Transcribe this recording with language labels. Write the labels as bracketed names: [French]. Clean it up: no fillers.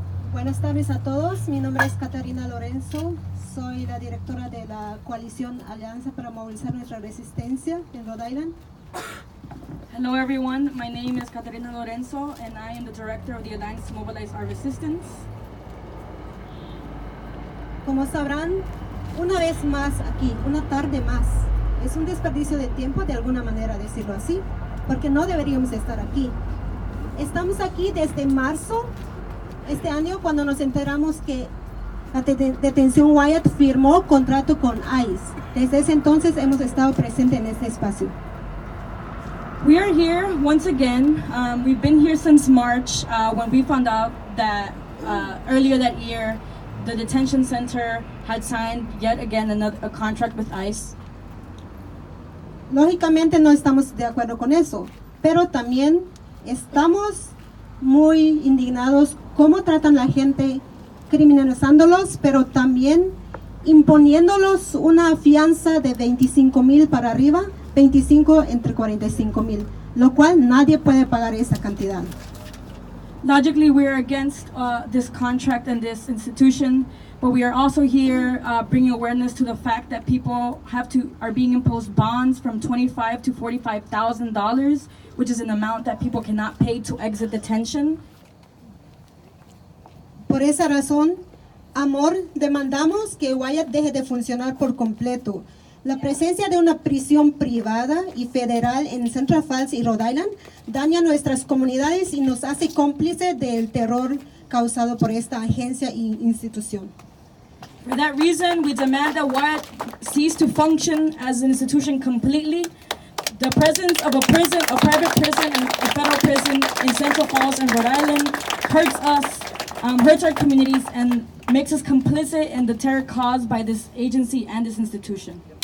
[Spanish] Buenas tardes a todos, mi nombre es Catarina Lorenzo, soy la directora de la coalición Alianza para Movilizar Nuestra Resistencia en Rhode Island. [English] Hello everyone, my name is Catarina Lorenzo and I am the director of the Alliance to Mobilize Our Resistance. [Spanish] Como sabrán, una vez más aquí, una tarde más, Es un desperdicio de tiempo, de alguna manera decirlo así, porque no deberíamos estar aquí. Estamos aquí desde marzo este año, cuando nos enteramos que la detención Wyatt firmó contrato con ICE. Desde ese entonces hemos estado presentes en este espacio. [English] We are here once again. We've been here since March when we found out that earlier that year the detention center had signed yet again a contract with ICE. [Spanish] Lógicamente no estamos de acuerdo con eso, pero también estamos muy indignados cómo tratan a la gente, criminalizándolos, pero también imponiéndolos una fianza de 25,000 para arriba, 25 entre 45,000, lo cual nadie puede pagar esa cantidad. [English] Logically, we are against this contract and this institution, but we are also here bringing awareness to the fact that people are being imposed bonds from $25,000 to $45,000, which is an amount that people cannot pay to exit detention. [Spanish] Por esa razón, Amor, demandamos que Wyatt deje de funcionar por completo. La presencia de una prisión privada y federal en Central Falls y Rhode Island daña nuestras comunidades y nos hace cómplice del terror causado por esta agencia e institución. [English] For that reason, we demand that Wyatt cease to function as an institution completely. The presence of a private prison, and a federal prison in Central Falls and Rhode Island hurts us, hurts our communities, and makes us complicit in the terror caused by this agency and this institution.